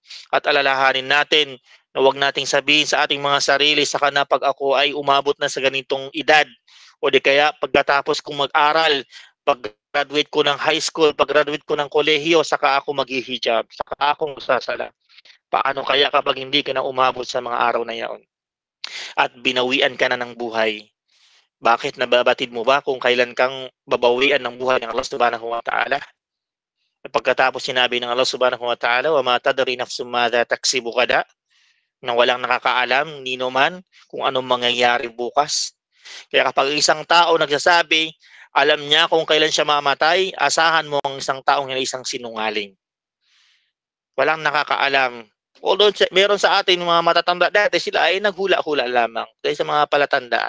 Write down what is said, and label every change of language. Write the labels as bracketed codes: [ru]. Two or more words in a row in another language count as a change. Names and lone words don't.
[tl] At alalahanin natin na huwag nating sabihin sa ating mga sarili, saka na pag ako ay umabot na sa ganitong edad, o di kaya pagkatapos kong mag-aral, pag-graduate ko ng [en] high school, [tl] pag-graduate ko ng kolehiyo, saka ako mag-hijab, saka ako magsasala. Paano kaya kapag hindi ka na umabot sa mga araw na yaon at binawian ka na ng buhay? Bakit nababatid mo ba kung kailan kang babawian ng buhay ng [ar] الله سبحانه وتعالى? [tl] Pagkatapos sinabi ng [ar] الله سبحانه وتعالى وما تدري نفس ماذا تكسب غدا, [tl] na walang nakakaalam nino man kung anong mangyayari bukas. Kaya kapag isang tao nagsasabi, alam niya kung kailan siya mamatay, asahan mo ang isang taong yan isang sinungaling. Walang nakakaalam. Although meron sa atin mga matatanda dati, sila ay naghula-hula lamang dahil sa mga palatandaan.